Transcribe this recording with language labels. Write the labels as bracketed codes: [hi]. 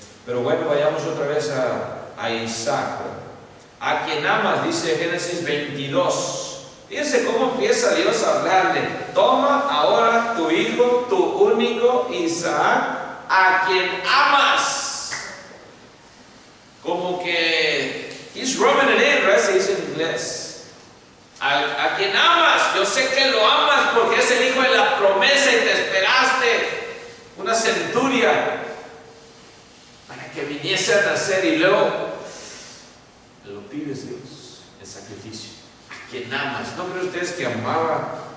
[es] Pero bueno, vayamos otra vez a Isaac, a quien amas, dice Génesis 22. Fíjense cómo empieza Dios a hablarle. Toma ahora tu hijo, tu único Isaac, a quien amas. Como que [en] he's rubbing it in, right? [es] Se dice en inglés. A quien amas. Yo sé que lo amas porque es el hijo de la promesa y te esperaste una centuria para que viniese a nacer, y luego lo pides, Dios, en sacrificio. A quien amas. ¿No creen ustedes que amaba